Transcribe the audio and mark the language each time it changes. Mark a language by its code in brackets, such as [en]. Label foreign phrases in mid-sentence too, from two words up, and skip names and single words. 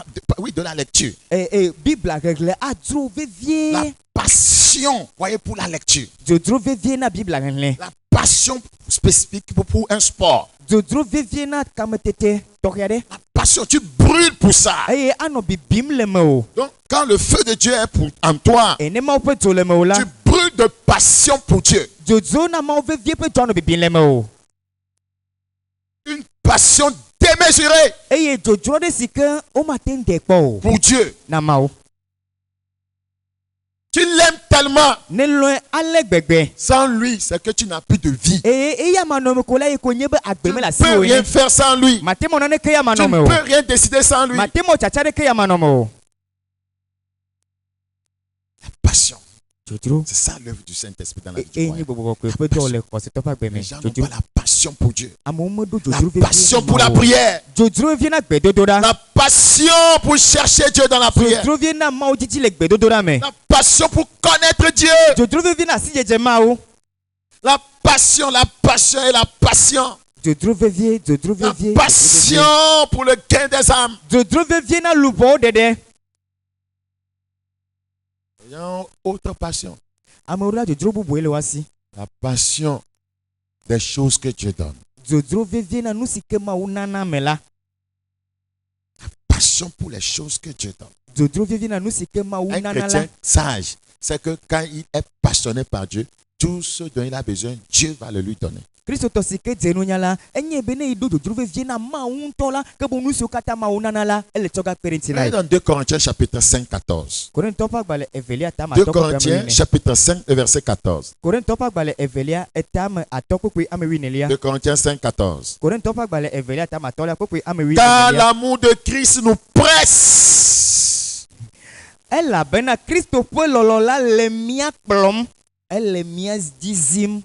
[fr] De la lecture. [ee] Bibla xexlẽ adzro [fr] La [ee] vevie. [fr] passion, voyez, pour la lecture. [ee] Dzodzro vevie na Bibla xexlẽ. [fr] La passion spécifique pour un sport. [ee] Dzodzro vevie na kametete tɔxɛ aɖe. [fr] La passion, tu brûles pour ça. [ee] Eye anɔ bibim le me o. [fr] Donc, quand le feu de Dieu est en toi, [ee] Ne Mawu ƒe dzo le me o la [fr] tu brûles de passion pour Dieu. [ee] dzodzro na Mawu vevie ƒe dzo anɔ bibim le me o. [fr] Une passion démesurée [ee] Eye dzodzro ɖe si ke womate ŋu ɖe kpɔ o [fr] pour Dieu. [ee] na Mawu. [fr] Tu l'aimes tellement. [ee] Ne lɔe ale gbegbe. [fr] Sans lui, c'est que tu n'as plus de vie. [ee] Eye eya manɔme ko la ye ko nye be [fr] Tu [ee] agbe me [fr] ne [ee] le asi [fr] peux [ee] o [fr] rien [ee] ye. [fr] faire sans lui. [ee] Mate mɔ nane ke ya [fr] Tu [ee] manɔme [fr] ne [ee] o. [fr] peux rien décider sans lui. [ee] Mate mɔ tsatsa ɖe ke ya manɔme o. [fr] La passion. [ee] Dzodzro. [fr] C'est ça l'œuvre du Saint-Esprit dans la vie du [ee] Eye nye [fr] croyant. [ee] gbɔgbɔkɔe ƒe dɔ le xɔsetɔ ƒe agbe me. [fr] Les gens n'ont [ee] Dzodzro. [fr] pas la passion pour Dieu. [ee] Amewo meɖo [fr] La [ee] dzodzro vevie [fr] passion [ee] na [fr] pour la [ee] Mawu o. [fr] prière. [ee] Dzodzro vevie na gbedodoɖa. [fr] La passion pour chercher Dieu dans la prière. [ee] Dzodzro vevie na Mawu dzidzi le gbedodoɖa me. [fr] La passion pour connaître Dieu. [ee] Dzodzro vevie na asidzedze Mawu. [fr] La passion et la passion. [ee] Dzodzro vevie, dzodzro [fr] La [ee] vevie. [fr] passion pour le gain des âmes. [ee] Dzodzro vevie na luʋɔwo ɖeɖe. [fr] Ayant autre passion. [ee] Amewo la dzodzro bubue le woasi. [fr] La passion des choses que Dieu donne. [ee] Dzodzro vevie na nu si ke Mawu nana me la. [fr] Passion pour les choses que Dieu donne. [ee] Dzodzro vevie na nu si ke Mawu [fr] Un [ee] nana la. [fr] chrétien sage, c'est que quand il est passionné par Dieu, Tout ce dont il a besoin, Dieu va le lui donner. [ee] Kristo tosi ke dzenu nyala enye bene ido dodro vevie na mawu ŋutɔ la ke bo nu siwo katã mawu nana la ele tsɔ gakpe ɖe ŋuti na [fr] Et [ee] ye. [fr] dans 2 Corinthiens chapitre 5, 14. [ee] Korintɔ ƒe agbalẽ evelia tame [fr] 2 [ee] atɔ kpekpe [fr] Corinthiens [ee] ame [fr] chapitre 5 et verset 14. [ee] Korintɔ ƒe agbalẽ evelia etame atɔ kpekpe ame wuinelia. [fr] 2 Corinthiens 5, 14. [ee] Korintɔ ƒe agbalẽ evelia tame atɔlia kpekpe ame [fr] Car [ee] wuinelia. [fr] l'amour de Christ nous presse. [ee] Elabena Kristo ƒe lɔlɔ la le mía kplɔm, ele mía dizim.